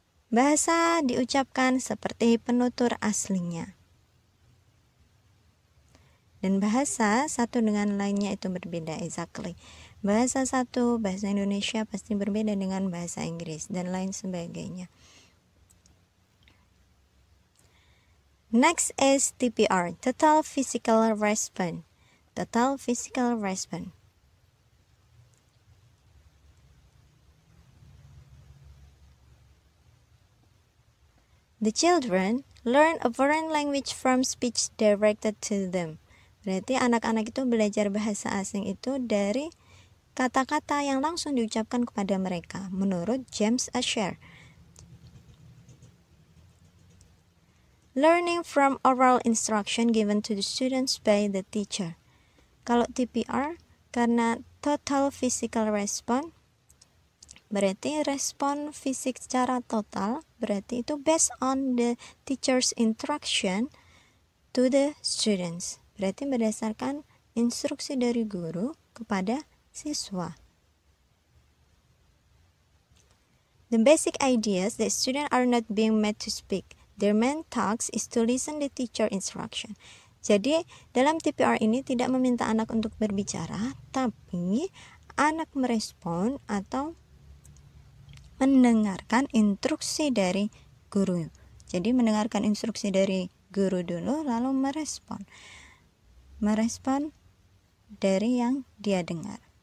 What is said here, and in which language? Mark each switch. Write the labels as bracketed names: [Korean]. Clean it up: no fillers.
[Indonesian] Bahasa diucapkan seperti penutur aslinya. Dan bahasa satu dengan lainnya itu berbeda, [English] exactly. [Indonesian] Bahasa satu, bahasa Indonesia pasti berbeda dengan bahasa Inggris dan lain sebagainya. [English] Next is TPR, Total Physical Response. Total Physical Response. The children learn a foreign language from speech directed to them. [Indonesian] Berarti anak-anak itu belajar bahasa asing itu dari kata-kata yang langsung diucapkan kepada mereka, menurut James Asher. [English] Learning from oral instruction given to the students by the teacher. [Indonesian] Kalau TPR, karena total physical response, berarti respon fisik secara total, berarti itu [English] based on the teacher's instruction to the students. [Indonesian] Berarti berdasarkan instruksi dari guru kepada siswa. [English] The basic ideas that students are not being made to speak. Their main task is to listen the teacher instruction. [Indonesian] Jadi dalam TPR ini tidak meminta anak untuk berbicara, tapi anak merespon atau mendengarkan instruksi dari guru. Jadi mendengarkan instruksi dari guru dulu, lalu merespon dari yang dia dengar.